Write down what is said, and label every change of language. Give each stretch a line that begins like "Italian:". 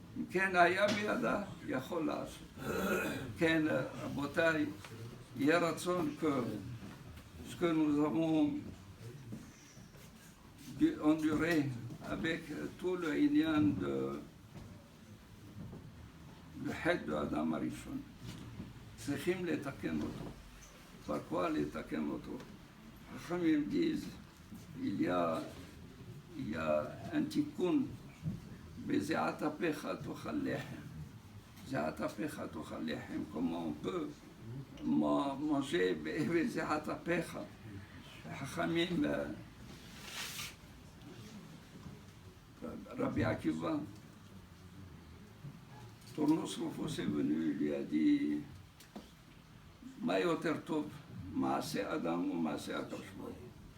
Hebrew: כן היה בידה, יכול לעשות. כן, רבותיי, יהיה רצון
French: ce que nous avons enduré avec tout le Inyan de
Hebrew: חטא האדם הראשון. צריכים לתקן אותו.
French: par quoi
Hebrew: לתקן אותו?
French: חכמים disent, il y a un tikkun
Hebrew: בזיעת אפיך תאכל לחם. זיעת אפיך תאכל לחם,
French: comment on peut manger
Hebrew: בזיעת אפיך. חכמים,
French: Rabbi Akiva, Tournos Rufus est venu, il lui a dit,
Hebrew: מה יותר טוב, מעשה אדם
French: ou
Hebrew: מעשה הקדוש ברוך הוא?